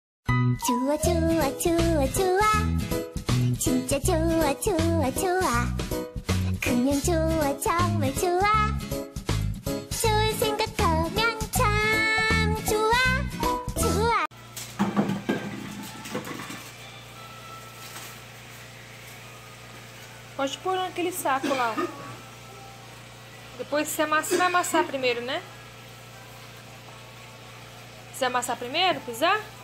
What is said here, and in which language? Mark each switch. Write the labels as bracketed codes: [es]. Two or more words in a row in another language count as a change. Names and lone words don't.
[ko] 좋아 좋아 좋아 좋아 진짜 좋아 좋아 좋아 그냥 좋아 정말 좋아 좋을 생각하면 참 좋아 좋아. [pt] Pode pôr naquele saco lá. Depois você vai amassar primeiro, né? Você vai amassar primeiro, pisar?